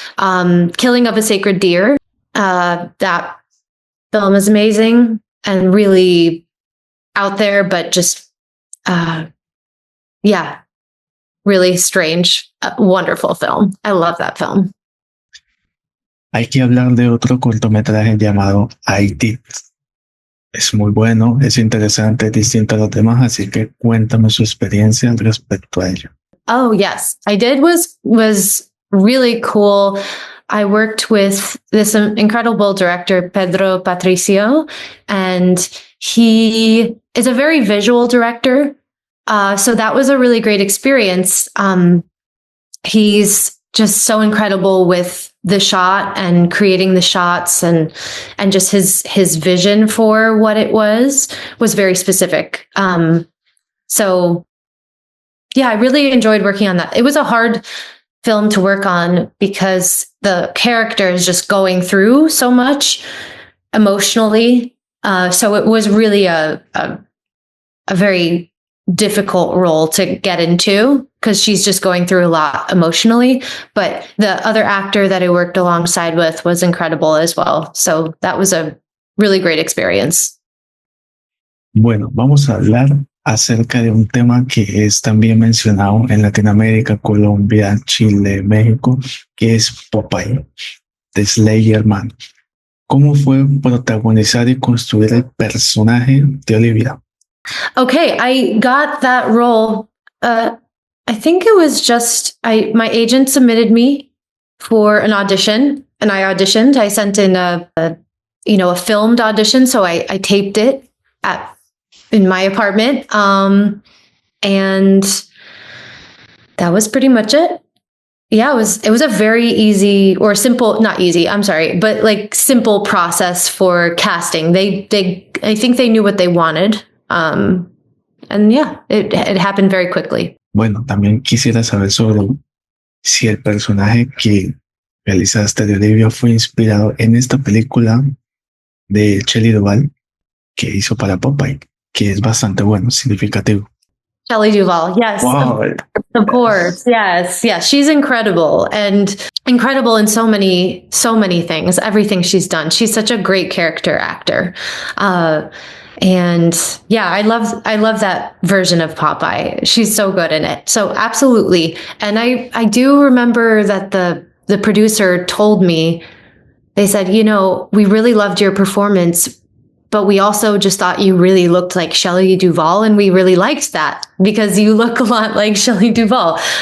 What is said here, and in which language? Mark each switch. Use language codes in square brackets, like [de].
[en] Killing of a Sacred Deer. That film is amazing and really out there, but just, really strange, wonderful film. I love that film. [es] Hay que hablar de otro cortometraje llamado I Did. Es muy bueno, es interesante, es distinto a los demás, así que cuéntame su experiencia respecto a ello. [en] Oh, yes. I Did was really cool. I worked with this incredible director, Pedro Patricio, and he is a very visual director. So that was a really great experience. He's just so incredible with the shot and creating the shots and just his vision for what it was very specific. So yeah, I really enjoyed working on that. It was a hard film to work on because the character is just going through so much emotionally. So it was really a very difficult role to get into because she's just going through a lot emotionally. But the other actor that I worked alongside with was incredible as well. So that was a really great experience. [es] Bueno, vamos a hablar acerca de un tema que es también mencionado en Latinoamérica, Colombia, Chile, México, que es Popeye, de Slayer Man. ¿Cómo fue protagonizar y construir el personaje de Olivia? [en] Okay, I got that role. I think it was just my agent submitted me for an audition, and I auditioned. I sent in a filmed audition, so I taped it in my apartment, and that was pretty much it. Yeah, it was a very easy or simple, not easy, I'm sorry, but like simple process for casting. They I think they knew what they wanted. And yeah, it happened very quickly. [es] Bueno, también quisiera saber sobre si el personaje que realizaste de Olivia fue inspirado en esta película de Shelley Duvall que hizo para Popeye, que es bastante bueno, significativo. [en] Shelley Duvall, yes. Wow. Of course, yes. She's incredible and incredible in so many things, everything she's done. She's such a great character actor. And yeah, I love that version of Popeye. She's so good in it. So absolutely. And I do remember that the producer told me, they said, we really loved your performance, but we also just thought you really looked like Shelley Duvall, and we really liked that because you look a lot like Shelley Duvall.